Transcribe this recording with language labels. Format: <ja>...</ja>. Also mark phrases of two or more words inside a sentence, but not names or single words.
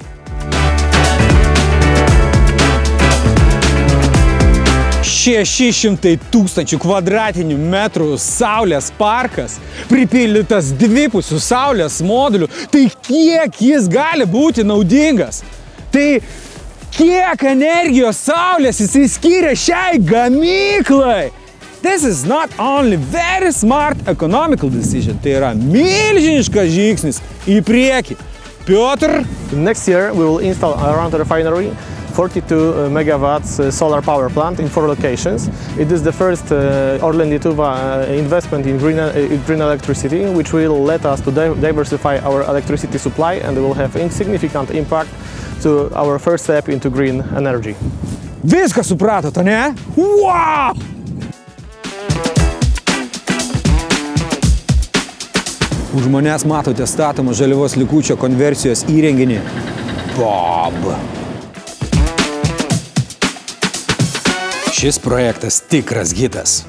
<lt>600 000 kvadratinių metrų saulės parkas, pripildytas dvipusių saulės modulių. Tai kiek jis gali būti naudingas? Tai kiek energijos saulės jisai skiria šiai gamyklai?</lt> <en>This is not only very smart economical decision,</en> <lt>tai yra milžiniškas žingsnis į priekį. Piotr?</lt> <en>Next year we will install around the refinery 42 megawatts solar power plant in 4 locations. It is the first Orlen Lietuva investment in green electricity, which will let us to diversify our electricity supply and will have insignificant impact to our first step into green energy.</en> <lt>Viską supratot, ne? Wow! Už manęs matote statomą žaliavos likučio konversijos įrenginį BOP. Šis projektas tikras hitas.</lt>